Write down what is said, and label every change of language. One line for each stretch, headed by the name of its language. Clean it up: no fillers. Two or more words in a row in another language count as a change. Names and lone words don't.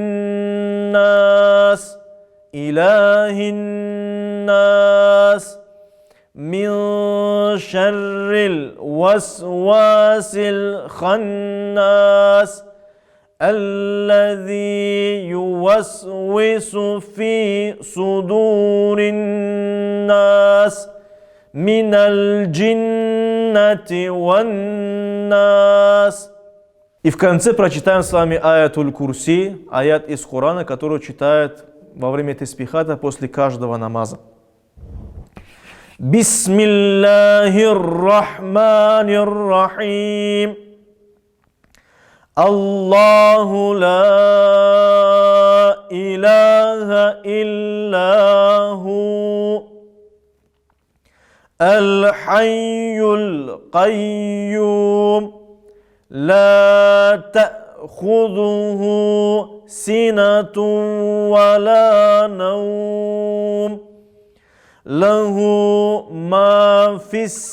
Arabic: الناس إله الناس من شر الوسواس الخناس الذي يوسوس في صدور الناس من الجنة والنас.
Russian: И в конце прочитаем с вами аятуль Курси, аят из Корана, который читает во время таспихата после каждого намаза.
Arabic: بسم الله الرحمن الرحيم. الله لا إله إلا هو الحي القيوم لا تأخذه سنة ولا نوم له ما في